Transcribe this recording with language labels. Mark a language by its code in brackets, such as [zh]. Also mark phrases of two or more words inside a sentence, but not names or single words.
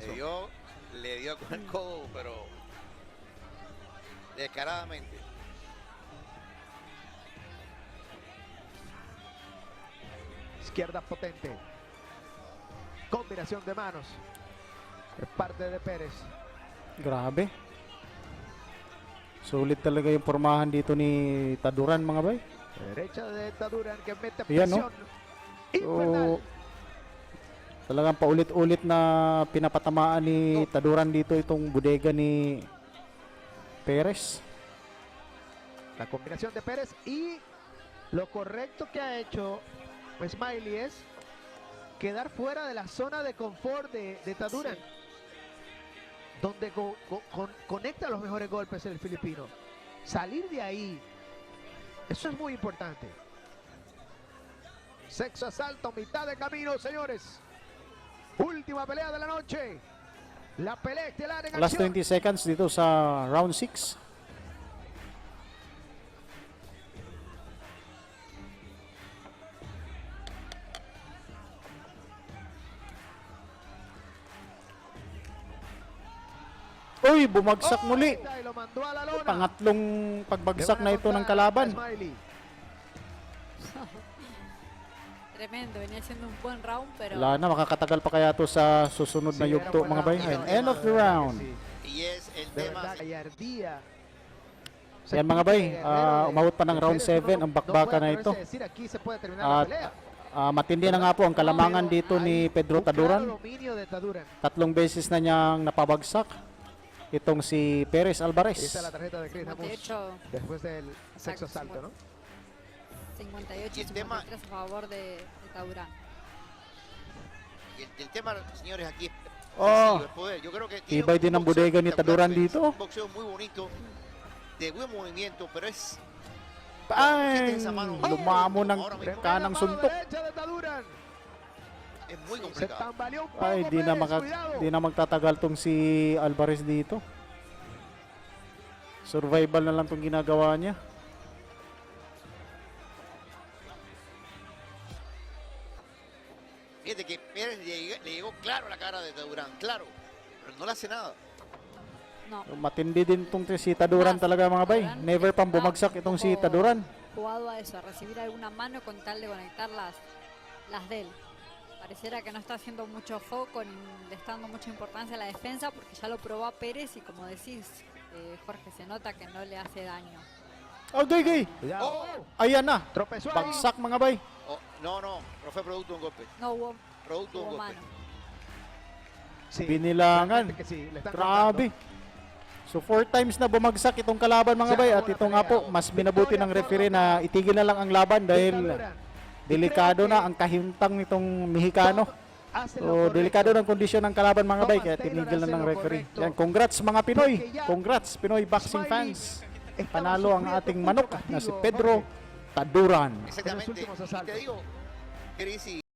[es] Le dio con el codo, pero descaradamente. Izquierda potente. Combinación de manos. Es parte de Pérez. Grabe. [tl] Sulit talaga yung pormahan dito ni Taduran mga bay. [es] Derecha de Taduran que mete [tl] Ayan, [es] presión. [tl] So, [es] Infernal. [tl] talagang paulit-ulit na pinapatamaan ni Taduran dito itong bodega ni Perez. [es] La combinación de Pérez y lo correcto que ha hecho Smiley es quedar fuera de la zona de confort de Taduran, donde conecta los mejores golpes el filipino. Salir de ahí, eso es muy importante. Sexto asalto, mitad de camino, señores. Última pelea de la noche. La pelea estelar en [tl] Last [es] acción. [tl] 20 seconds dito sa round 6. Uy, bumagsak muli. [es] Y lo mandó a la lona. [tl] Pangatlong pagbagsak [es] De [tl] na [es] buena [tl] ito ng [es] contra [tl] kalaban. [es] Smiley. Tremendo, venía siendo un buen round, pero [tl] Wala na, makakatagal pa kaya to sa susunod na [es] Sí, [tl] yugto [es] era [tl] mga [es] buen [tl] bay. [es] round. [en] And end of the round. [es] Sí. Y es el De tema. verdad, gallardía. [tl] Yan mga bay, umabot pa ng round 7 ang bakbakan na ito. [es] Decir, aquí se puede terminar [tl] At [es] la pelea. [tl] matindi na nga po ang kalamangan [es] Pero [tl] dito ni [es] hay [tl] Pedro [es] un claro [tl] Taduran. [es] dominio de Taduran. [tl] 3 beses na niyang napabagsak itong si Perez Alvarez. [es] Ahí está la tarjeta de Chris Namus 58, después del sexto Exacto, asalto, ¿no? 58 Y el tema- 53 a favor de Taduran. Y el tema, señores, aquí es [tl] Oh, [es] el poder. Yo creo que [tl] tibay din ang bodega ni Taduran dito. [es] Un boxeo muy bonito, de buen movimiento, pero es [tl] Bang! [es] esa mano, [tl] Lumamo ng [es] ahora mismo. [tl] kanang [es] Mano [tl] suntok. [es] derecha de Taduran. es muy Se complicado. tambaleó un poco [tl] Ay, di na, [es] Pérez, cuidado. [tl] di na magtatagal tong si Alvarez dito. Survival na lang tong ginagawa niya. [es] Fíjate que Pérez le llegó claro a la cara de Tadurán, claro, pero no le hace nada. No. [tl] Matindi din itong si Taduran talaga mga bay. Never pang bumagsak itong si Taduran. [es] Jugado a eso, a recibir alguna mano con tal de conectar las de él. Pareciera que no está haciendo mucho foco, ni le está dando mucha importancia a la defensa, porque ya lo probó a Pérez y como decís, Jorge, se nota que no le hace daño. [tl] Oh, gay. [es] Cuidado. [tl] Ayan na. [es] Tropezó ahí. [tl] Bagsak mga bay. [es] Oh, no, no fue producto de un golpe. No hubo, Producto de un hubo golpe. mano. Sí, [tl] Binilangan. [es] realmente que sí, le están [tl] Grabe. So 4 times na bumagsak itong kalaban mga bay at ito nga po mas minabuti ng referee na itigil na lang ang laban dahil delikado na ang kahintang nitong Mexicano. So delikado ng kondisyon ng kalaban mga bay kaya tinigil na ng referee. Yan, congrats mga Pinoy. [en] Congrats Pinoy boxing fans. [tl] Panalo ang ating manok na si Pedro Taduran. [es] Exactamente. últimos Y te asaltos. digo, Chris,